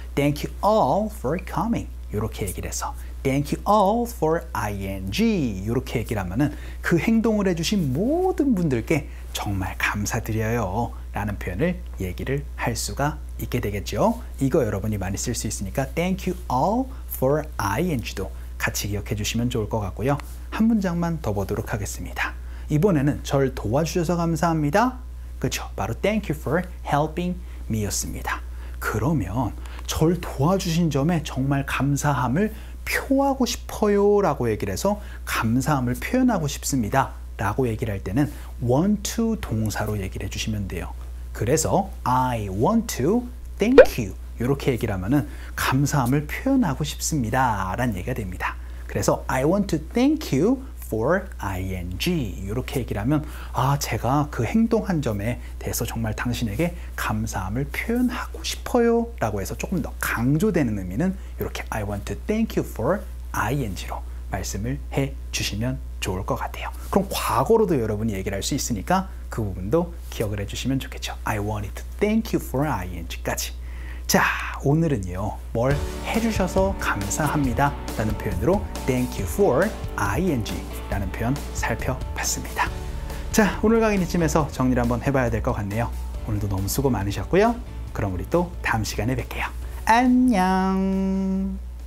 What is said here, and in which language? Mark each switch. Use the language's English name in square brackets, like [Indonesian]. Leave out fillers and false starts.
[English] thank you all for coming [Korean] 이렇게 얘기를 해서 [English] thank you all for ing [Korean] 이렇게 얘기를 하면은 그 행동을 해주신 모든 분들께 정말 감사드려요 라는 표현을 얘기를 할 수가 있게 되겠죠. 이거 여러분이 많이 쓸 수 있으니까 [English] thank you all for ing [Korean] 도 같이 기억해 주시면 좋을 것 같고요. 한 문장만 더 보도록 하겠습니다. 이번에는 절 도와주셔서 감사합니다. 그렇죠? [English] 바로 thank you for helping me 였습니다. [Korean] 그러면 절 도와주신 점에 정말 감사함을 표하고 싶어요 라고 얘기를 해서 감사함을 표현하고 싶습니다 라고 얘기를 할 때는 want to 동사로 얘기를 해주시면 돼요. 그래서 [English] I want to thank you [Korean] 이렇게 얘기를 하면은 감사함을 표현하고 싶습니다 라는 얘기가 됩니다. 그래서 [English] I want to thank you for ing [Korean] 이렇게 얘기를 하면, 아, 제가 그 행동한 점에 대해서 정말 당신에게 감사함을 표현하고 싶어요 라고 해서 조금 더 강조되는 의미는 이렇게 I want to thank you for ing로 말씀을 해 주시면 좋을 것 같아요. 그럼 과거로도 여러분이 얘기를 할 수 있으니까 그 부분도 기억을 해 주시면 좋겠죠. [English] I wanted to thank you for ing까지. [Korean] 자, 오늘은요, 뭘 해주셔서 감사합니다 라는 표현으로 [English] thank you for ing [Korean] 라는 표현 살펴봤습니다. 자, 오늘 강의는 이쯤에서 정리를 한번 해봐야 될 것 같네요. 오늘도 너무 수고 많으셨고요. 그럼 우리 또 다음 시간에 뵐게요. 안녕.